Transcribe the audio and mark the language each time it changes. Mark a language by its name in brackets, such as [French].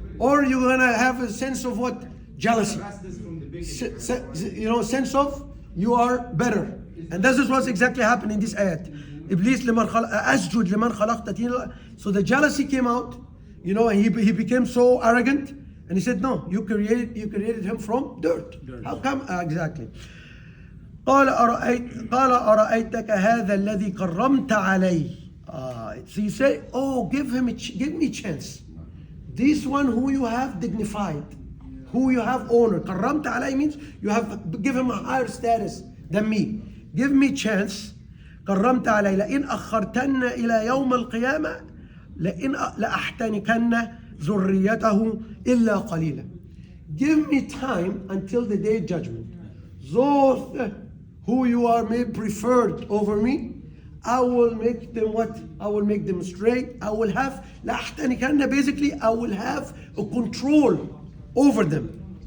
[English] Or are you gonna have a sense of what? Jealousy. Sense of you are better. And this is what's exactly happening in this ayat. Iblis [Arabic] asjud liman khalaqta. [English] So the jealousy came out, and he became so arrogant, and he said, no, you created him from dirt. How come? Exactly. [Arabic] قال أرأيتك هذا الذي كرمت عليه. [English] So you say, oh, give me a chance. This one who you have dignified, who you have honored. [Arabic] كرمت عليه [English] means you have given him a higher status than me. Give me chance. [Arabic] كرمت عليه لئن أخرتن إلى يوم القيامة لأحتنكن ذريته إلا قليلا. [English] Give me time until the day of judgment. Those who you are made preferred over me, I will make them what? I will make them straight. I will have لأحتنكن, basically I will have a control over them.